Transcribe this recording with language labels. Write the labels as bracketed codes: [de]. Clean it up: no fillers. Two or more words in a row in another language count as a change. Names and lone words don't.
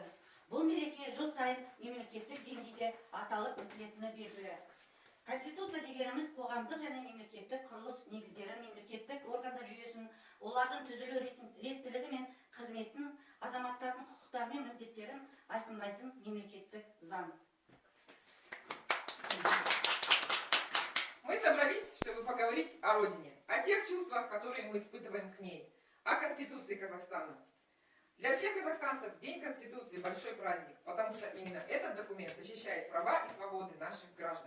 [kk] Бұл мереке жыл сайын мемлекеттік деңгейде аталып өтілетіні белгілі. Конституция дегеніміз қоғамдық және мемлекеттік құрылыс негіздері, мемлекеттік органдар жүйесін, олардың түзілу реттілігі мен қызметін, азаматтардың құқықтары мен міндеттерін айқындайтын мемлекеттік заң. [ru] Мы собрались, чтобы поговорить о Родине, о тех чувствах, которые мы испытываем к ней, о Конституции Казахстана. Для всех казахстанцев День Конституции – большой праздник, потому что именно этот документ защищает права и свободы наших граждан.